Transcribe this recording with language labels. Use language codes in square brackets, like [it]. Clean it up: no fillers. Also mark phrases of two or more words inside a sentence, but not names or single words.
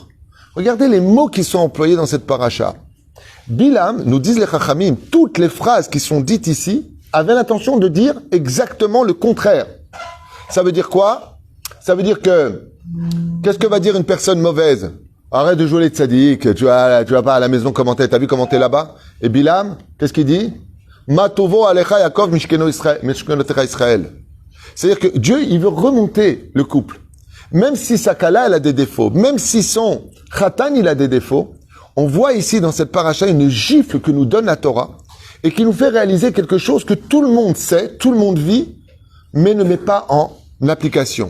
[fr] Regardez les mots qui sont employés dans cette paracha. Bilam, nous disent les Chachamim, toutes les phrases qui sont dites ici avaient l'intention de dire exactement le contraire. Ça veut dire quoi? Ça veut dire que, qu'est-ce que va dire une personne mauvaise? Arrête de jouer les tzaddik, tu vas pas à la maison commenter, t'as vu comment t'es là-bas? Et Bilam, qu'est-ce qu'il dit? [he] מה טובו אהליך יעקב משכנותיך ישראל. [fr] C'est-à-dire que Dieu, il veut remonter le couple. Même si sa kala, elle a des défauts, même si son khatan, il a des défauts, on voit ici dans cette paracha une gifle que nous donne la Torah et qui nous fait réaliser quelque chose que tout le monde sait, tout le monde vit, mais ne met pas en application.